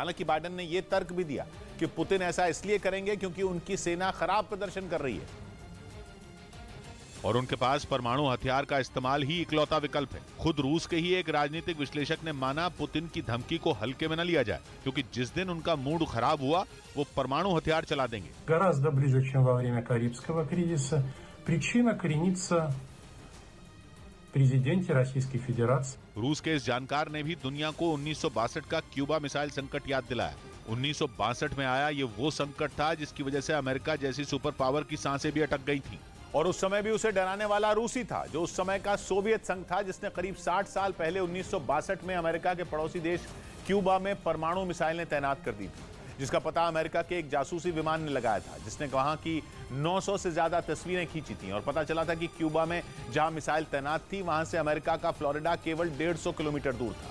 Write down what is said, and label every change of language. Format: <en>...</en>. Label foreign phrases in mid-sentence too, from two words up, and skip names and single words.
<hi>हालांकि बाइडेन ने यह तर्क भी दिया कि पुतिन ऐसा इसलिए करेंगे क्योंकि उनकी सेना खराब प्रदर्शन कर रही है और उनके पास परमाणु हथियार का इस्तेमाल ही इकलौता विकल्प है। खुद रूस के ही एक राजनीतिक विश्लेषक ने माना पुतिन की धमकी को हल्के में न लिया जाए, क्योंकि जिस दिन उनका मूड खराब हुआ वो परमाणु हथियार चला देंगे।</hi> <ru>Гораздо ближе, чем во время Карибского кризиса. Причина коренится в президенте Российской Федерации.</ru> <hi>रूस के इस जानकार ने भी दुनिया को 1962 का क्यूबा मिसाइल संकट याद दिलाया। 1962 में आया ये वो संकट था जिसकी वजह से अमेरिका जैसी सुपर पावर की सांसें भी अटक गई थी। और उस समय भी उसे डराने वाला रूस ही था, जो उस समय का सोवियत संघ था, जिसने करीब 60 साल पहले 1962 में अमेरिका के पड़ोसी देश क्यूबा में परमाणु मिसाइलें तैनात कर दी थी, जिसका पता अमेरिका के एक जासूसी विमान ने लगाया था, जिसने वहां की 900 से ज्यादा तस्वीरें खींची थी और पता चला था कि क्यूबा में जहां मिसाइल तैनात थी वहां से अमेरिका का फ्लोरिडा केवल 150 किलोमीटर दूर था।</hi>